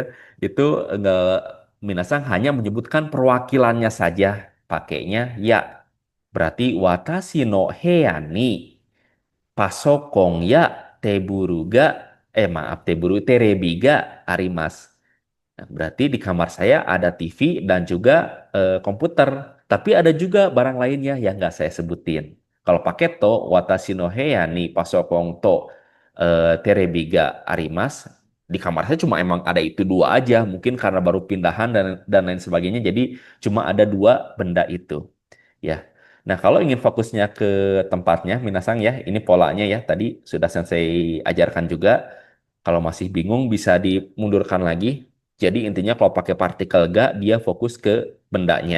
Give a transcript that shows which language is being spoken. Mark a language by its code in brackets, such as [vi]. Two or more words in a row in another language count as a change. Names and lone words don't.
[id] Itu enggak Minasang hanya menyebutkan perwakilannya saja, pakainya ya. [ja] Berarti 私の部屋にパソコンやテーブルが maaf テーブルテレビがあります. [id] Nah, berarti di kamar saya ada TV dan juga komputer. Tapi ada juga barang lainnya yang nggak saya sebutin. Kalau pakai [ja] と私の部屋にパソコンとテレビがあります. [id] Di kamar saya cuma emang ada itu dua aja. Mungkin karena baru pindahan dan lain sebagainya. Jadi cuma ada dua benda itu. Ya. Nah, kalau ingin fokusnya ke tempatnya, Minasang ya, ini polanya ya, tadi sudah Sensei ajarkan juga. Kalau masih bingung bisa dimundurkan lagi. Jadi intinya kalau pakai partikel ga, dia fokus ke bendanya.